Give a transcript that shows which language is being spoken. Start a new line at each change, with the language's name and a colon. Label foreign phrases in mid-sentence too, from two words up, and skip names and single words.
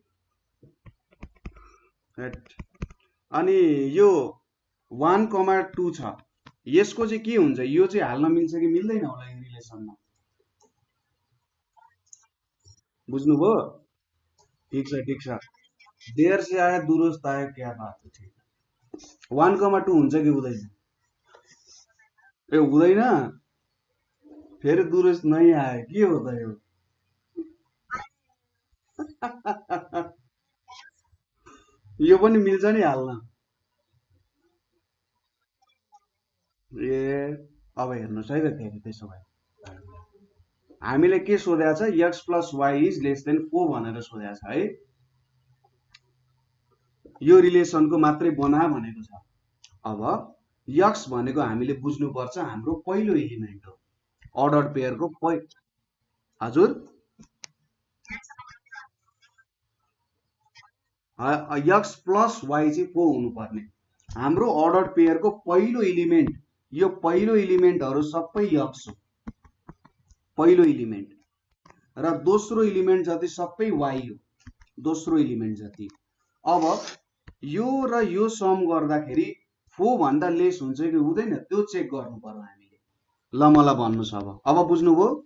Nepali: अनि यो 1 2 छ यसको चाहिँ के हुन्छ यो चाहिँ हाल्न मिल्छ कि मिल्दैन होला यो रिलेसनमा बुझ्नुभयो ठीक छ
Hindi: देर से आया दुरुस्त आया क्या बात है
Nepali: ठीक 1 2 हुन्छ कि हुँदैन ए हुँदैन फेरि दुरुस्त नै आयो के हो त यो यो पनि मिल्छ नि हाल्न ए अब हेर्नुस् है त फेरि त्यसो भए हामीले के सोधेको छ
English: x plus y is less than 4
Nepali: भनेर सोधेको छ है यो रिलेसनको मात्रै बना भनेको छ अब x भनेको हामीले बुझ्नु पर्छ हाम्रो पहिलो एलिमेन्ट हो
English: order pair को
Nepali: हजुर
English: x plus y
Nepali: चाहिँ को हुनु पर्ने हाम्रो
English: order pair को
Nepali: पहिलो एलिमेन्ट यो पहिलो एलिमेन्टहरु सबै x हो पहिलो एलिमेन्ट र दोस्रो एलिमेन्ट जति सबै y हो दोस्रो एलिमेन्ट जति अब यो र यो सम गर्दाखेरि 4 भन्दा लेस हुन्छ कि हुँदैन त्यो चेक गर्नु पर्यो हामीले ल मलाई भन्नुस् अब बुझ्नुभयो